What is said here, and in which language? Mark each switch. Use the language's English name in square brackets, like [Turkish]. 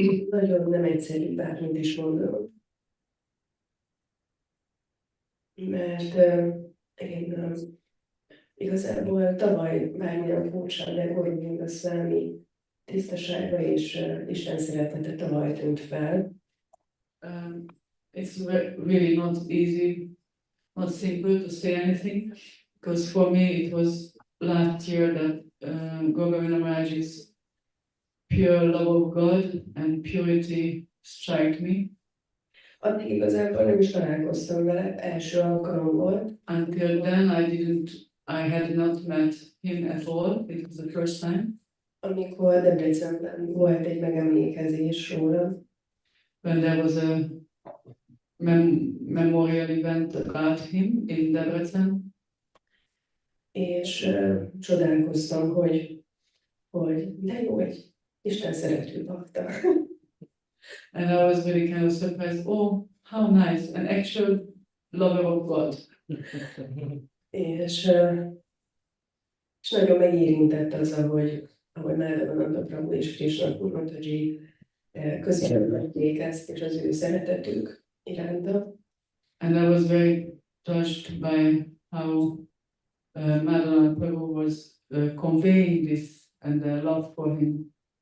[Hungarian] Nagyon nem egyszerű bármit is mondanom. Mert én igazából tavaly bármilyen furcsa, de Govinda Swami tisztasága és Isten szeretete tavaly tűnt fel. [English] It's really not easy, not simple to say anything, because for me it was last year that Govinda Maharaja's pure love of God and purity struck me. [Hungarian] Addig igazából nem is találkoztam vele, első alkalom volt. [English] Until then I had not met him at all, it was the first time. [Hungarian] Amikor Debrecenben volt egy megemlékezés róla, [English] When there was a memorial event about him in Debrecen. [Hungarian] és csodálkoztam, hogy de jó, egy Isten szerető bakta. [English] And I was really kind of surprised, oh, how nice, an actual lover of God. [Hungarian] és nagyon megérintett az, ahogy Madhavananda Prabhu és Krishna Gurmataji közvetítették ezt, és az ő szeretetük iránta. [English] And I was very touched by how Madhavananda Prabhu was conveying this and the love for him.